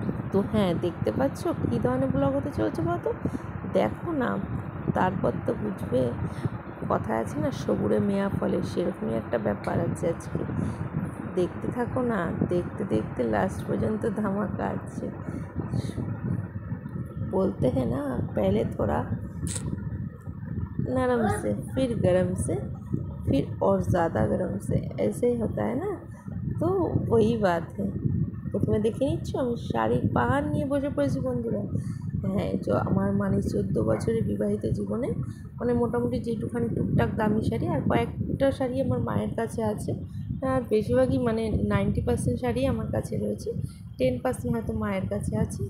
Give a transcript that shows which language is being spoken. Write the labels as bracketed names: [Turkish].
[Bangla] তো হ্যাঁ, দেখতে পাচ্ছ কী ধরনের ব্লগ হতে চলছে বলতো, দেখো না, তারপর তো বুঝবে। কথায় আছে না, সবুরে মেয়া ফলে, সেরকমই একটা ব্যাপার আছে আজকে। দেখতে থাকো না, দেখতে লাস্ট পর্যন্ত ধামাকা আছে। বলতে [Hindi] हैं ना, पहले थोड़ा नरम से, फिर गरम से, फिर और ज़्यादा गरम से, ऐसे ही होता है ना। [Bangla] তো ওই [Hindi] বাত है। [Bangla] প্রথমে দেখে নিচ্ছ আমি শাড়ির পাহাড় নিয়ে বসে পড়েছি বন্ধুরা। হ্যাঁ, আমার 14 বছরের বিবাহিত জীবনে মোটামুটি যেটুখানি টুকটাক দামি শাড়ি আর কয়েকটা শাড়ি আমার মায়ের কাছে আছে। আর বেশিরভাগই 90% শাড়ি আমার কাছে রয়েছে, 10% হয়তো মায়ের কাছে আছে।